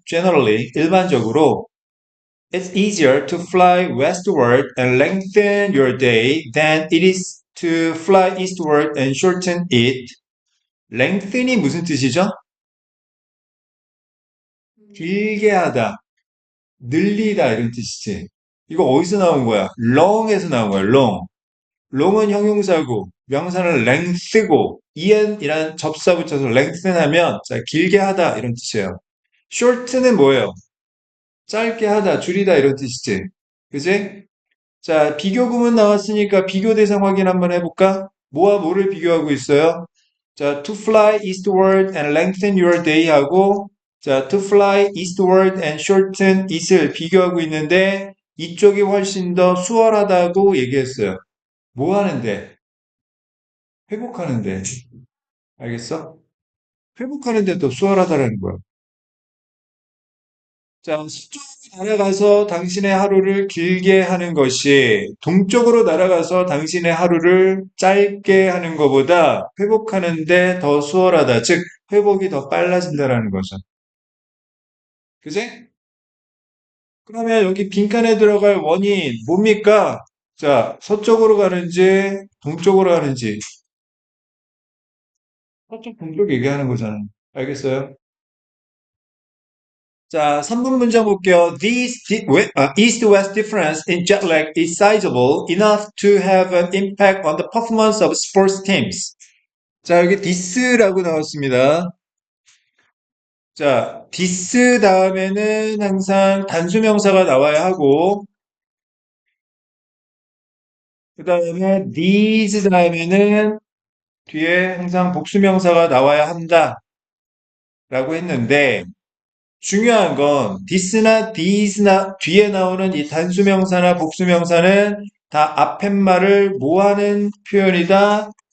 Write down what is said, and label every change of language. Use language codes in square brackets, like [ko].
[en] Generally, [ko] 일반적으로, [en] it's easier to fly westward and lengthen your day than it is to fly eastward and shorten it. [ko] lengthen이 무슨 뜻이죠? 길게 하다, 늘리다 이런 뜻이지. 이거 어디서 나온 거야? long에서 나온 거야, long. 롱은 형용사고 명사는 length고 en이란 접사 붙여서 lengthen하면 자 길게 하다 이런 뜻이에요. short는 뭐예요? 짧게 하다, 줄이다 이런 뜻이지. 그지? 자 비교 구문 나왔으니까 비교 대상 확인 한번 해볼까? 뭐와 뭐를 비교하고 있어요? 자, [en] to fly eastward and lengthen your day [ko] 하고, 자, [en] to fly eastward and shorten it [ko] 을 비교하고 있는데, 이쪽이 훨씬 더 수월하다고 얘기했어요. 뭐 하는데? 회복하는데. 알겠어? 회복하는데 더 수월하다라는 거야. 자, 서쪽으로 날아가서 당신의 하루를 길게 하는 것이 동쪽으로 날아가서 당신의 하루를 짧게 하는 것보다 회복하는데 더 수월하다. 즉, 회복이 더 빨라진다라는 거죠. 그지? 그러면 여기 빈칸에 들어갈 원인 뭡니까? 자, 서쪽으로 가는지 동쪽으로 가는지 서쪽 동쪽 얘기하는 거잖아요. 알겠어요? 자, 3분 문장 볼게요. [en] east-west difference in jet lag is sizable enough to have an impact on the performance of sports teams. [ko] 자, 여기 this라고 나왔습니다. 자, this 다음에는 항상 단수명사가 나와야 하고, 그 다음에 these 다음에는 뒤에 항상 복수명사가 나와야 한다라고 했는데, 중요한 건 this나 these나 뒤에 나오는 이 단수명사나 복수명사는 다 앞에 말을 뭐하는 표현이다?